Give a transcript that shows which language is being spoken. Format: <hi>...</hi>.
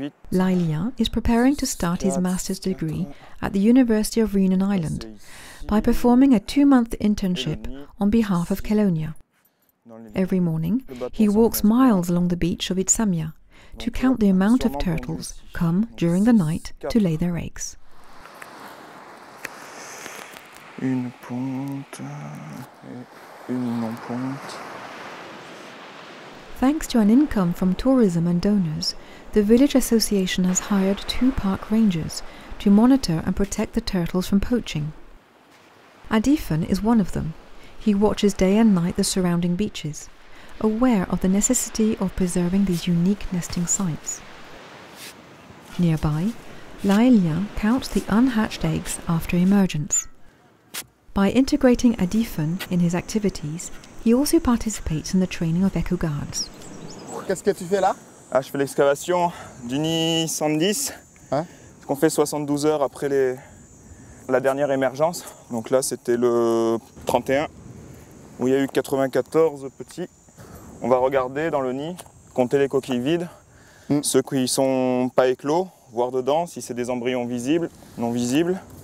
<en>Lailia is preparing to start his master's degree at the University of Réunion Island by performing a 2-month internship on behalf of Kelonia. Every morning, he walks miles along the beach of Itsamia to count the amount of turtles come during the night to lay their eggs.</en> <fr>Une ponte et une non-ponte.</fr> <en>Thanks to an income from tourism and donors, the village association has hired 2 park rangers to monitor and protect the turtles from poaching. Adifan is one of them. He watches day and night the surrounding beaches, aware of the necessity of preserving these unique nesting sites. Nearby, Lailia counts the unhatched eggs after emergence. By integrating Adifan in his activities, he also participates in the training of eco-guards.</en> <fr>Qu'est-ce que tu fais là? Je fais l'excavation du nid 110, qu'on fait 72 heures après la dernière émergence. Donc là, c'était le 31, où il y a eu 94 petits. On va regarder dans le nid, compter les coquilles vides, ceux qui ne sont pas éclos, voir dedans si c'est des embryons visibles, non visibles.</fr>